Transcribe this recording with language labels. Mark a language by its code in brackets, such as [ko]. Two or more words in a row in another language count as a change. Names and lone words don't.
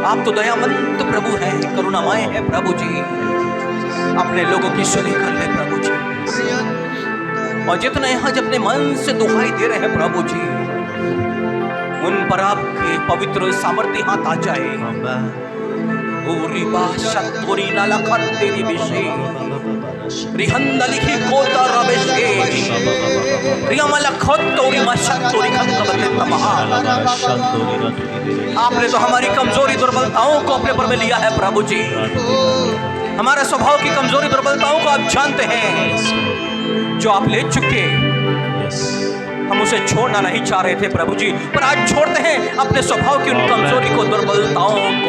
[hi] आप तो दयावंत प्रभु हैं, करुणामय है प्रभु जी। अपने लोगों की सुनी कर ले प्रभु जी। और जितने यहाँ अपने मन से दुहाई दे रहे हैं प्रभु जी, उन पर आपके पवित्र सामर्थ्य हाथ आ जाए। ओरी बाशा तोरी लाला खत्तेरी बिशे रिहंदलिखी कोता रबेशे रियामला खत्तोरी मशत्तोरी खत्तबते तमहा। आपने तो हमारी कमजोरी दुर्बलताओं को अपने पर में लिया है प्रभु जी। हमारे स्वभाव की कमजोरी दुर्बलताओं को आप जानते हैं, जो आप ले चुके। हम उसे छोड़ना नहीं चाह रहे थे प्रभु जी, पर आज छोड़ते हैं अपने स्वभाव की उन कमजोरी को, दुर्बलताओं को।